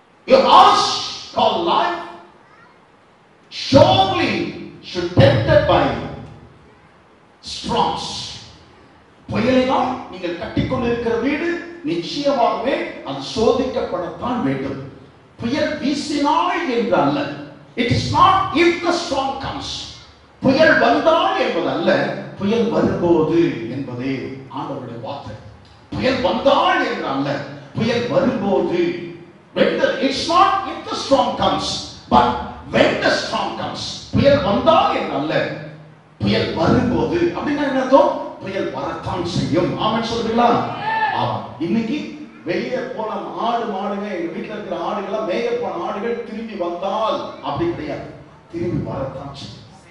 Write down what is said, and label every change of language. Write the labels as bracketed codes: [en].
[en] Your house called life surely should be tempted by storms. [ta] புயலினால் நீங்கள் கட்டிக்கொண்டிருக்கிற வீடு நிச்சயமாகவே அது சோதிக்கப்படத்தான் வேண்டும். புயல் வீசினால் என்று அல்ல. [en] It is not if the storm comes. [ta] புயல் வந்தால் என்பது அல்ல, புயல் வரும்போது என்பதே ஆண்டவருடைய வார்த்தை. புயல் வந்தால் என்று அல்ல, புயல் வரும்போது. [en] It's not if the storm comes, but when the storm comes. [ta] புயல் வந்தால் என்று அல்ல, புயல் வரும்போது. அப்படின்னா என்ன அர்த்தம்? புயல் வரத்தான் செய்யும். ஆமென் சொல்றீங்களா? ஆமா. இன்னைக்கு வெளியே போன ஆடு மாடுங்க, எங்க வீட்டுல இருக்கிற ஆடுகள், மேய போன ஆடுகள் திரும்பி வந்தால் அப்படி கிடையாது, திரும்பி வரத்தான் செய்யும்.